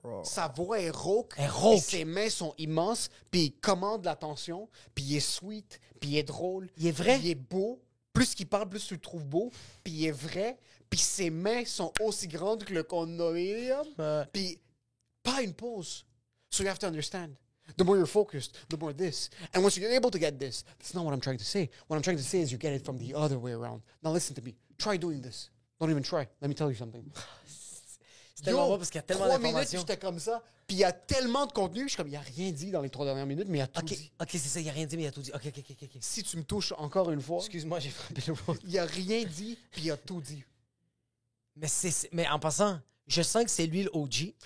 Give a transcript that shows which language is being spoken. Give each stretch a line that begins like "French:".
French: Sa voix est rauque. Elle est rauque. Et ses mains sont immenses. Puis il commande l'attention. Puis il est sweet. Puis il est drôle. Il est vrai. Puis il est beau. Plus qu'il parle, plus tu le trouves beau. Puis il est vrai. Puis ses mains sont aussi grandes que le condominium. Ouais. Puis pas une pause.
English: So you have to understand. The more you're focused, the more this. And once you're able to get this, that's not what I'm trying to say. What I'm trying to say is you get it from the other way around. Now listen to me. Try doing this. Don't even try. Let me tell you something.
French: C'est tellement bon parce qu'il y a tellement 3 minutes, d'informations. j'étais comme ça. Puis il y a tellement de contenu. Je suis comme, il n'y a rien dit dans les 3 dernières minutes, mais il y a tout dit. OK, c'est ça, il n'y a rien dit, mais il y a tout dit. OK. Si tu me touches encore une fois, Excuse-moi, j'ai frappé le road. il n'y a rien dit, puis il y a tout dit. Mais en passant, je sens que c'est lui le OG.